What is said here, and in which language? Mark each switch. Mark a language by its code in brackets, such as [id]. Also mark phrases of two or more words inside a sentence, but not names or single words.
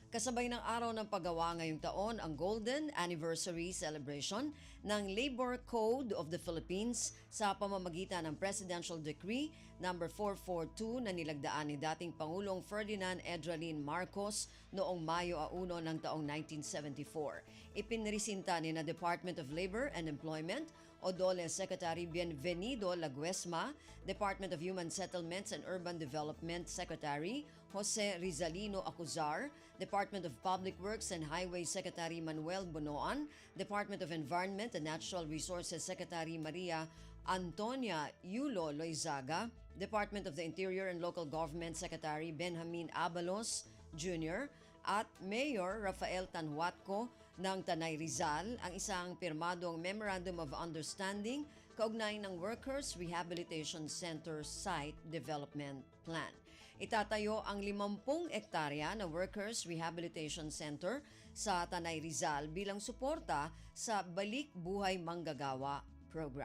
[tl] Kasabay ng Araw ng Paggawa ngayong taon ang Golden Anniversary Celebration ng Labor Code of the Philippines sa pamamagitan ng Presidential Decree No. 442 na nilagdaan ni dating Pangulong Ferdinand Edralin Marcos noong Mayo 1 ng taong 1974. Ipinresinta ni na Department of Labor and Employment, ODOLE Secretary Bienvenido Laguesma, Department of Human Settlements and Urban Development Secretary Jose Rizalino Acuzar, Department of Public Works and Highway Secretary Manuel Bonoan, Department of Environment and Natural Resources Secretary Maria Antonia Yulo Loizaga, Department of the Interior and Local Government Secretary Benjamin Abalos Jr., at Mayor Rafael Tanhuatco ng Tanay Rizal ang isang pirmadong Memorandum of Understanding kaugnay ng Workers Rehabilitation Center Site Development Plan. Itatayo ang 50 ektarya na Workers Rehabilitation Center sa Tanay Rizal bilang suporta sa Balik Buhay Manggagawa program.